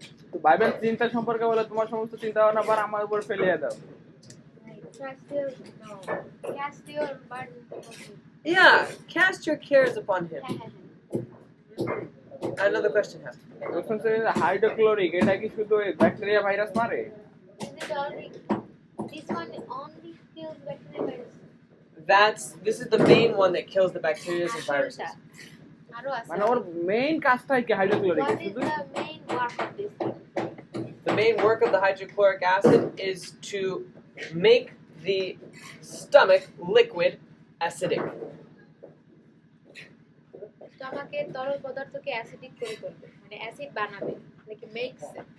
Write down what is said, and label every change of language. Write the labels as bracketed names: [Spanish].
[Bangla] তো বাইবেল চিন্তা সম্পর্কে বলে তোমার সমস্ত চিন্তা ভাবনা বার আমার উপর ফেলিয়ে দাও [English] Cast your burden upon him. Yeah, cast your cares upon him. [Bangla] হ্যাঁ, হ্যাঁ, হ্যাঁ। [English] Another question has. [Bangla] প্রশ্ন হচ্ছে হাইড্রোক্লোরিক এটা কি শুধু ব্যাকটেরিয়া ভাইরাস মারে [English] Is it only, this one only kills bacteria virus? This is the main one that kills the bacteria and viruses. [Bangla] আরো আছে। মানে ওর মেইন কাজটাই কি হাইড্রোক্লোরিক [English] What is [Bangla] শুধু [English] the main work of this thing? The main work of the hydrochloric acid is to make the stomach liquid acidic. [Bangla] স্টমাকের তরল পদার্থকে acidic করে তুলবে, মানে অ্যাসিড বানাবে, [English] like makes it.